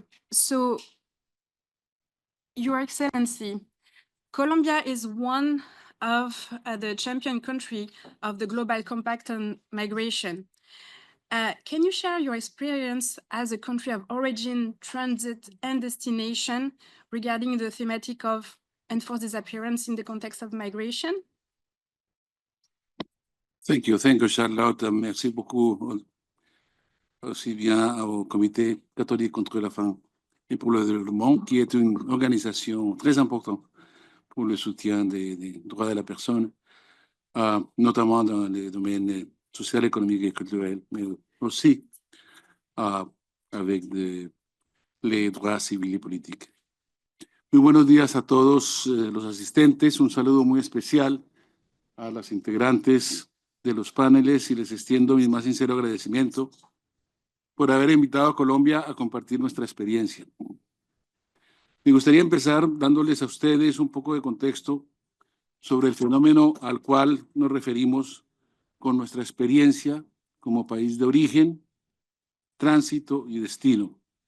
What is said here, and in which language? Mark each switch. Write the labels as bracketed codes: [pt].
[en] So, Your Excellency, Colombia is one of the champion country of the Global Compact on Migration. Can you share your experience as a country of origin, transit, and destination regarding the thematic of enforced disappearance in the context of migration? Thank you, Charlotte. [fr] Merci beaucoup aussi bien au Comité catholique contre la faim et pour le développement, qui est une organisation très importante pour le soutien des droits de la personne, notamment dans les domaines social, économique et culturel, mais aussi avec les droits civils y politiques. [es] Muy buenos días a todos los asistentes. Un saludo muy especial a las integrantes de los paneles y les extiendo mi más sincero agradecimiento por haber invitado a Colombia a compartir nuestra experiencia. Me gustaría empezar dándoles a ustedes un poco de contexto sobre el fenómeno al cual nos referimos con nuestra experiencia como país de origen, tránsito y destino.